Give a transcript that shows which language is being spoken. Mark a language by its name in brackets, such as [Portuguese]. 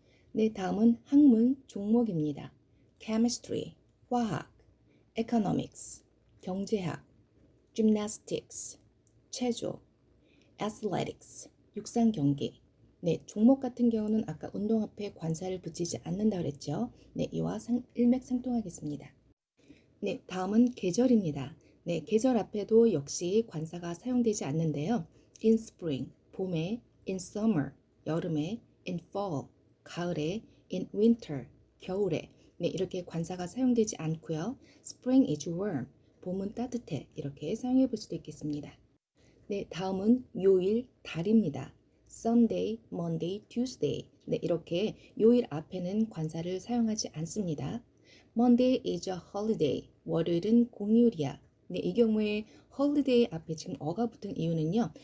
[Korean] 네, 다음은 학문 종목입니다. chemistry, 화학, economics, 경제학, gymnastics, 체조, athletics, 육상 경기. 네, 종목 같은 경우는 아까 운동 앞에 관사를 붙이지 않는다 그랬죠. 네, 이와 일맥상통하겠습니다. 네, 다음은 계절입니다. 네, 계절 앞에도 역시 관사가 사용되지 않는데요. [English] in spring, 봄에, in summer, 여름에, in fall, 가을에, in winter, 겨울에. [Korean] 네, 이렇게 관사가 사용되지 않고요. [English] spring is warm, [Korean] 봄은 따뜻해. 이렇게 사용해 볼 수도 있겠습니다. 네, 다음은 요일, 달입니다. [English] Sunday, Monday, Tuesday. [Korean] 네, 이렇게 요일 앞에는 관사를 사용하지 않습니다. [English] Monday is a holiday. [Korean] 월요일은 공휴일이야. 네, 이 경우에 holiday 앞에 지금 어가 붙은 이유는요.